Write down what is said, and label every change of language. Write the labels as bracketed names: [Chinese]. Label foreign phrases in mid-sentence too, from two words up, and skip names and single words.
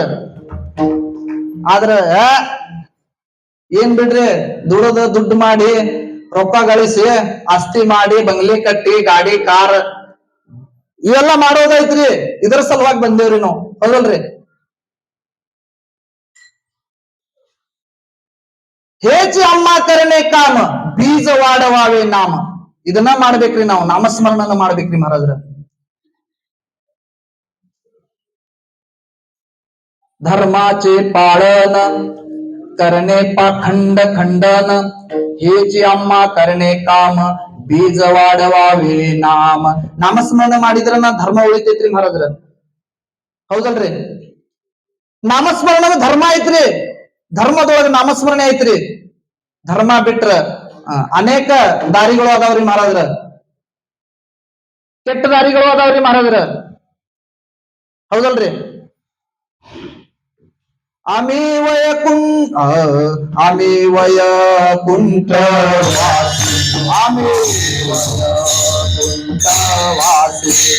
[Kannada] ಆದ್ರ ಏನ್ ಬಿಡ್ರಿ, ದುಡ್ಡು ಮಾಡಿ, ರೊಕ್ಕ ಗಳಿಸಿ, ಆಸ್ತಿ ಮಾಡಿ, ಬಂಗ್ಲೆ ಕಟ್ಟಿ, ಗಾಡಿ ಕಾರ್ ಇವೆಲ್ಲ ಮಾಡೋದೈತ್ರಿ. ಇದರ ಸಲುವಾಗಿ ಬಂದೇವ್ರಿ ನಾವು, ಹೌದಲ್ರಿ? [Marathi] हेची आम्हा करणे काम, बीज वाढवावे नाम. [Kannada] ಇದನ್ನ ಮಾಡ್ಬೇಕ್ರಿ ನಾವು, ನಾಮಸ್ಮರಣ ಮಾಡ್ಬೇಕ್ರಿ ಮಹಾರಾಜ್ರ. [Marathi] धर्माचे पाळन करणे पाखंड खंडन, हेची अम्मा करणे काम, बीज वाढवावे नाम. [Kannada] ನಾಮಸ್ಮರಣೆ ಮಾಡಿದ್ರ ಧರ್ಮ ಉಳಿತೈತ್ರಿ ಮಹಾರಾಜ್ರ, ಹೌದಲ್ರಿ? ನಾಮಸ್ಮರಣ ಧರ್ಮ ಐತ್ರಿ, ಧರ್ಮದೊಳಗೆ ನಾಮಸ್ಮರಣೆ ಐತ್ರಿ. ಧರ್ಮ ಬಿಟ್ರ ಅನೇಕ ದಾರಿಗಳು ಅದಾವ್ರಿ ಮಹಾರಾಜ್ರ, ಕೆಟ್ಟ ದಾರಿಗಳು ಅದಾವ್ರಿ ಮಹಾರಾಜ್ರ. ಹೌದಲ್ರಿ? [Marathi] आम्ही वैकुंठ आम्ही वैकुंठ वासी आम्ही वैकुंठ वासी